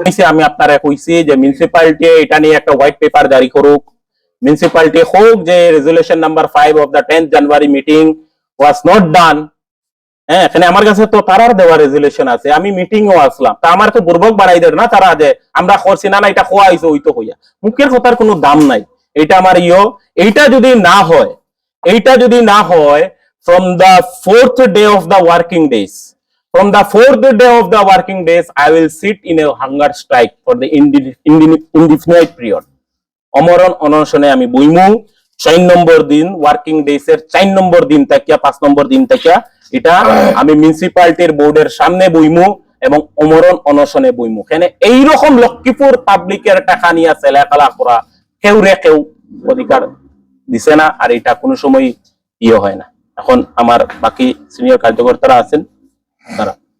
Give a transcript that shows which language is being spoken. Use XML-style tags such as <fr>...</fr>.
<bn>আমি আপনারা কইছি যে মিউনিসিপালিটি এটা নিয়ে একটা হোয়াইট পেপার জারি করুক, মিউনিসিপালিটি হোক যে resolution number 5</bn> <en>Of the 10th January meeting was not done.</en> <bn>হ্যাঁ, এখানে আমার কাছে তো তারার দেওয়া রেজুলেশন আছে, আমি মিটিংও আসলাম, তা আমার তো বুর্বক বানাই দেয় না তারা, যে আমরা করছি না, এটা খোয়া হইছে ওই তো হইয়া, মুখের কথার কোনো দাম নাই। এটা আমার এইটা যদি না হয়, এইটা যদি না হয়,</bn> <en>from the 4th day of the working days, from the 4th day of the working days, I will sit in a hunger strike for the indefinite period.</en> <bn>অমরণ অনশনে আমি বইমু 4 নম্বর দিন, ওয়ার্কিং ডেজ এর 4 নম্বর দিন থেকে 5 নম্বর দিন থেকে এটা আমি মিউনিসিপালিটির বোর্ডের সামনে বইমু এবং অমরণ অনশনে বইমু। কেন এইরকম লক্ষ্মীপুর পাবলিকের টাকা নিয়ে চেলাকালা করা কেউ অধিকার দিছে না, আর এটা কোনো সময় হয় না। এখন আমার বাকি সিনিয়র কার্যকর্তারা আছেন, তারা</bn>